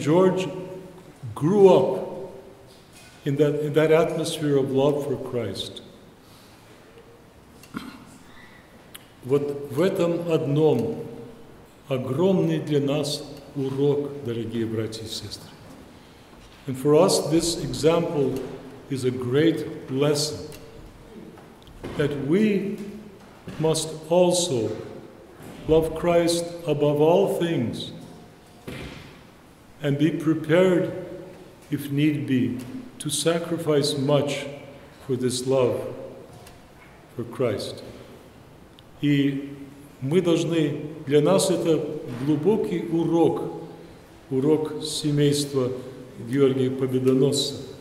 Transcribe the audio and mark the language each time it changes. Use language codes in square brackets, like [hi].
[en] George grew up in that atmosphere of love for Christ. [ru] Вот в этом одном огромный для нас урок, дорогие братья и сестры. [en] And for us, this example is a great lesson that we must also love Christ above all things and be prepared, if need be, to sacrifice much for this love for Christ. [ru] И мы должны, для нас это глубокий урок семейства Георгия Победоносца.